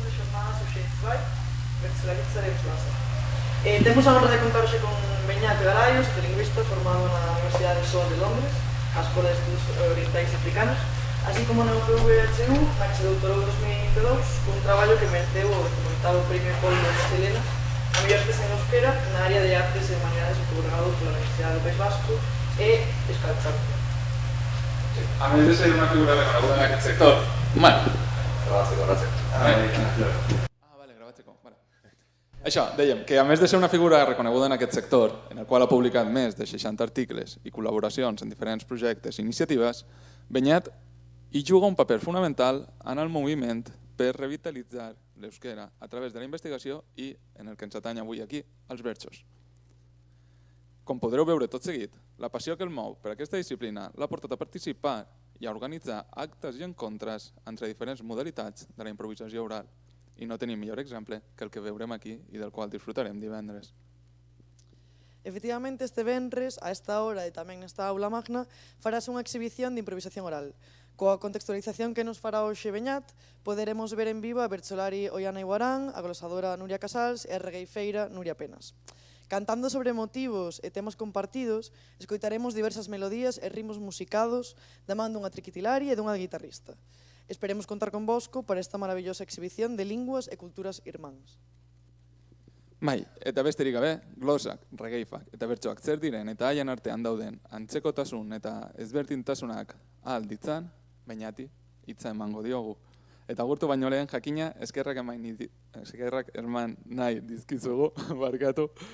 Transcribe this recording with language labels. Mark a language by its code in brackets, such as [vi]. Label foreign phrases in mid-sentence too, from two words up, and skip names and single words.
[eu] más o xeitz bai, bertzelagitzaren plaza. [gl] Temos a honra de contar hoxe con Beñat Garaios, lingüista formado na Universidade SOA de Londres, a Escola de Estudos Orientais e Africanos, así como na UPVHU, na que se doutorou en 2022, cun traballo que mereceu o 18º Premio Polo de Selena a mellor tese en euskera na área de artes e humanidades otorgado pola Universidade do País Vasco e Escalcharte. [ca] A més de ser una figura reconeguda en aquest sector, [eu] Grabatzeko. Vale, grabatzeko. Vale. [ca] Això, dèiem, que a més de ser una figura reconeguda en aquest sector, en el qual ha publicat més de 60 articles i col·laboracions en diferents projectes i iniciatives, Beñat hi juga un paper fonamental en el moviment per revitalitzar l'euskera a través de la investigació i, en el que ens atany avui aquí, els versos. Com podreu veure tot seguit, la passió que el mou per aquesta disciplina l'ha portat a participar i a organitzar actes i encontres entre diferents modalitats de la improvisació oral. I no tenim millor exemple que el que veurem aquí i del qual disfrutarem divendres. [gl] Efectivamente, este venres, a esta hora e tamén nesta aula magna, farase unha exhibición de improvisación oral. Coa contextualización que nos fará hoxe Beñat, poderemos ver en vivo a bertsolari Ollana Iguarán, a glosadora Nuria Casals e a regueifeira Nuria Penas. Cantando sobre motivos e temas compartidos, escoitaremos diversas melodías e ritmos musicados da man dunha triquitilari e dunha guitarrista. Esperemos contar con vosco para esta maravillosa exhibición de linguas e culturas irmáns. [eu] Bai, eta besterik gabe, glosak, regeifak eta bertsoak zer diren eta haien artean dauden antzekotasun eta ezberdintasunak ahal ditzan, Beñati, hitza emango diogu. Eta gurtu baino lehen jakina eskerrak eman nahi dizkizugu, barkatu.